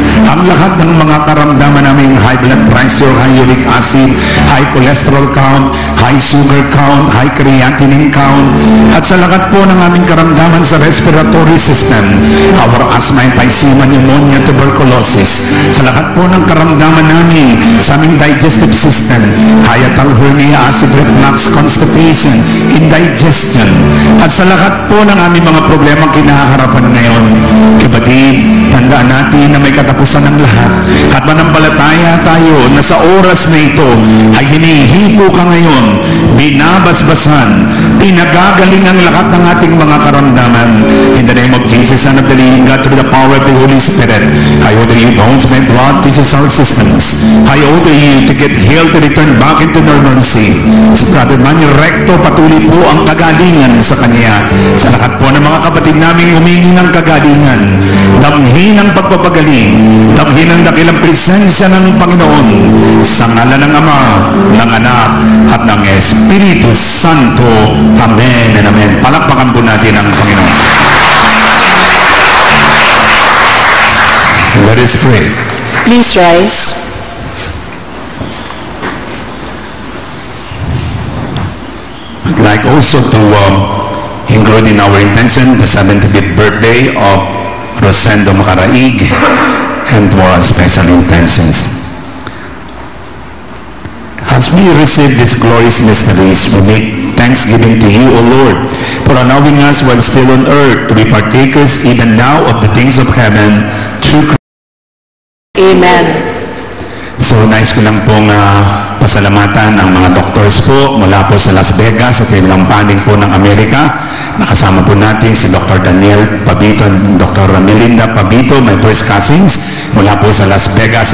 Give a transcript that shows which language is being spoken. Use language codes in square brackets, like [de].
[tl] ang lahat ng mga karamdaman namin, high blood pressure, high uric acid, high cholesterol count, high sugar count, high creatinine count, at sa lahat po ng aming karamdaman sa respiratory system, [en] our asthma, emphysema, pneumonia, tuberculosis, [tl] sa lahat po ng karamdaman namin sa aming digestive system, hiatal hernia, acid reflux, constipation, indigestion, at sa lahat po ng aming mga problema kinahaharapan ngayon. Kapatid, tandaan natin na may katapusan ng lahat at manampalataya tayo na sa oras na ito ay hinihipo ka ngayon, binabasbasan, pinagagaling ang lahat ng ating mga karamdaman. [en] In the name of Jesus, Son of the living God, through the power of the Holy Spirit, I order you, bones, my blood, tissues, our systems. I order you to get healed, to return back into normalcy. [tl] Si Brother Manny Recto, patuloy po ang kagalingan sa kanya. Sa lahat po ng mga kapatid namin humingi ng kagalingan, damhin ang pagpapagaling, damhin ang dakilang presensya ng Panginoon sa ngalan ng Ama, ng Anak, at ng Espiritu Santo. [en] Amen and amen. [tl] Palakpakan po natin ang Panginoon. [en] Let us pray. Please rise. I'd like also to include in our intention the 75th birthday of Rosendo Macaraig and more special intentions. As we receive these glorious mysteries, we make thanksgiving to you, O Lord, for allowing us while still on earth to be partakers even now of the things of heaven through Christ. Amen. [tl] So, nais ko lang pong pasalamatan ang mga doctors po mula po sa Las Vegas at ilang panig po ng Amerika. Nakasama po natin si Dr. Daniel Pabito at Dr. Melinda Pabito, [en] my first cousins, [tl] mula po sa Las Vegas.